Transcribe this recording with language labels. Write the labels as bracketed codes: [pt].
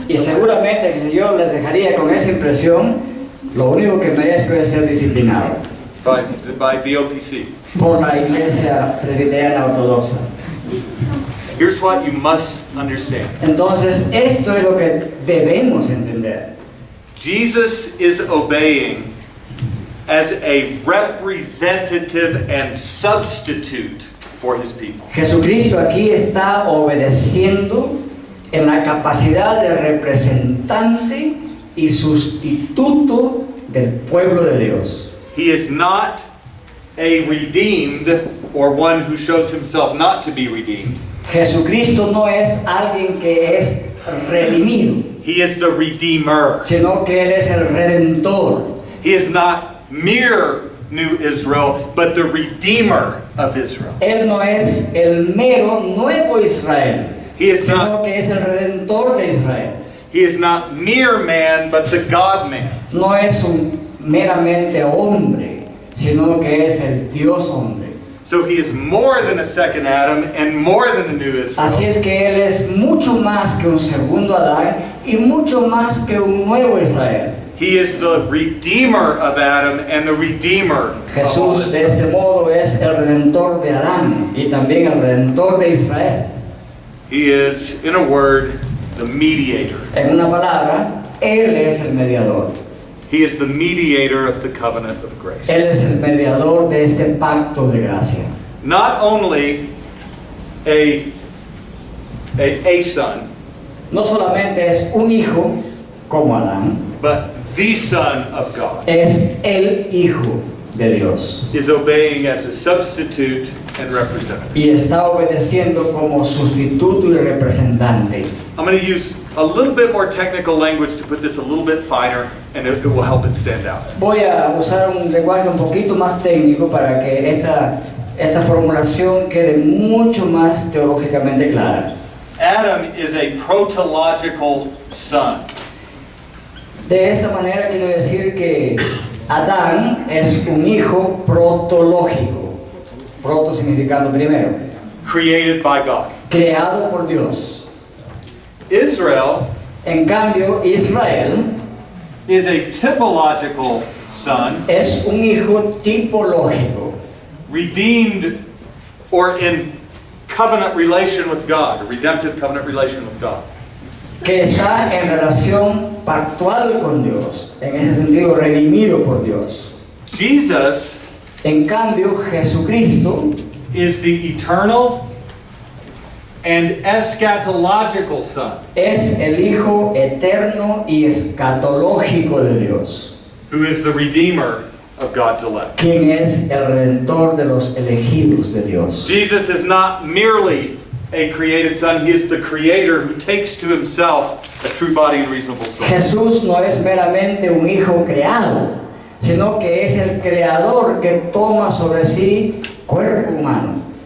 [es] Y seguramente que si yo les dejaría con esa impresión, lo único que merezco es ser disciplinado [en] By BOPC. [es] por la Iglesia Presbiteriana Ortodoxa. [en] Here's what you must understand. [es] Entonces, esto es lo que debemos entender. [en] Jesus is obeying as a representative and substitute for his people. [es] Jesucristo aquí está obedeciendo en la capacidad de representante y sustituto del pueblo de Dios. [en] He is not a redeemed or one who shows himself not to be redeemed. [es] Jesucristo no es alguien que es redimido, [en] He is the Redeemer. [es] sino que Él es el Redentor. [en] He is not mere New Israel, but the Redeemer of Israel. [es] Él no es el mero nuevo Israel, [en] He is [es] sino [en] not, [es] que es el Redentor de Israel. [en] he is not mere man, but the God-man. [es] No es un meramente hombre, sino que es el Dios hombre. [en] So he is more than a second Adam and more than the New [es] Así [en] Israel. [es] es que Él es mucho más que un segundo Adán y mucho más que un nuevo Israel. [en] He is the Redeemer of Adam and the Redeemer of all [es] Jesús de [en] Israel. [es] este modo es el Redentor de Adán y también el Redentor de Israel. [en] He is, in a word, the mediator. [es] En una palabra, Él es el mediador. [en] He is the mediator of the covenant of grace. [es] Él es el mediador de este pacto de gracia. [en] Not only a son, [es] No solamente es un hijo como Adán, [en] but the Son of God [es] es el Hijo de Dios. [en] is obeying as a substitute and representative. [es] Y está obedeciendo como sustituto y representante. [en] I'm going to use a little bit more technical language to put this a little bit finer, and it will help it stand out. [es] Voy a usar un lenguaje un poquito más técnico para que esta formulación quede mucho más teológicamente clara. [en] Adam is a protological son. [es] De esta manera quiero decir que Adán es un hijo protológico. Proto significando primero. [en] Created by God. [es] Creado por Dios. [en] Israel [es] En cambio, Israel [en] is a typological son, [es] es un hijo tipológico, [en] redeemed or in covenant relation with God, a redemptive covenant relation with God. [es] que está en relación pactual con Dios, en ese sentido redimido por Dios. [en] Jesus [es] En cambio, Jesucristo [en] is the eternal and eschatological son, [es] es el Hijo eterno y escatológico de Dios, [en] who is the redeemer of God's elect. [es] quien es el redentor de los elegidos de Dios. [en] Jesus is not merely a created son, he is the creator who takes to himself a true body and reasonable soul. [es] Jesús no es meramente un hijo creado, sino que es el creador que toma sobre sí cuerpo humano,